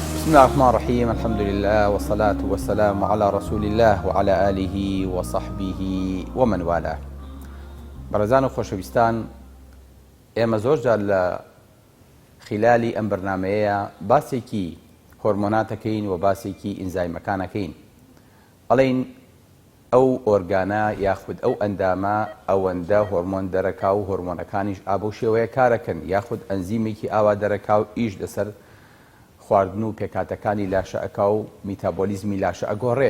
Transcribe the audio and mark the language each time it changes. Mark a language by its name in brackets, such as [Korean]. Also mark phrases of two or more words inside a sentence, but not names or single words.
[Arabic] الله الرحمن الرحيم الحمد لله والصلاة والسلام على رسول الله وعلى آله وصحبه ومن والاه. [Central Kurdish] بەڕێزان و خۆشەویستان، ئێمە زۆرجار لە خلالی ئەم بەرنامەیە باسێکی هۆرمۆناتەکەین و باسێکی ئینزایمەکانەکەین. ئەڵێن ئەو ئۆرگانە یاخود ئەو ئەندامە ئەوەندە هۆرمۆن دەرەکا و هۆرمۆنەکانیش ئابە شێوەیە کارەکەن، یاخود ئەنزیمێکی ئاوا دەرەکا و ئیش لەسەر خواردن و پێکاتەکانی لاشە ئەکا و میتابۆلیزمی لاشە ئەگۆڕێ.